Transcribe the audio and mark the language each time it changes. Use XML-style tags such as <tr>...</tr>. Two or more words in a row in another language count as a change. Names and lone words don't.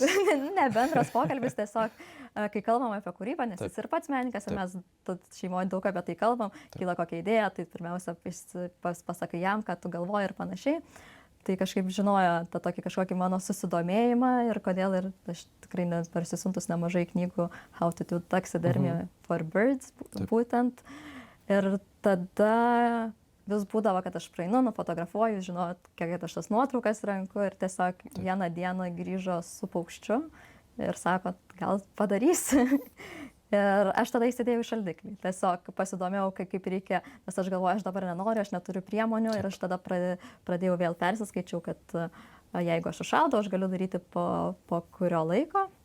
<lt>Ne, bendras pokalbis tiesiog, kai kalbam apie kūrybą, nes jis ir pats menininkas, ir mes šeimoje daug apie tai kalbam, kyla kokia idėja, tai pirmiausia pasakai jam, ką tu galvoji ir panašiai. Tai kažkaip žinojo tą tokį kažkokį mano susidomėjimą ir kodėl, ir aš tikrai parsisuntus nemažai knygų</lt> <en>How to do taxidermy for birds,</en> <lt>būtent. Ir tada vis būdavo, kad aš praeinu, nufotografuoju, žinot, kiek aš tas nuotraukas renku ir tiesiog vieną dieną grįžo su paukščiu ir sako, gal padarysi. Ir aš tada įsidėjau į šaldiklį. Tiesiog pasidomėjau, kaip reikia, nes aš galvoju, aš dabar nenoriu, aš neturiu priemonių ir aš tada pradėjau vėl persiskaičiau, kad jeigu aš užšaldau, aš galiu daryti po kurio laiko.</lt>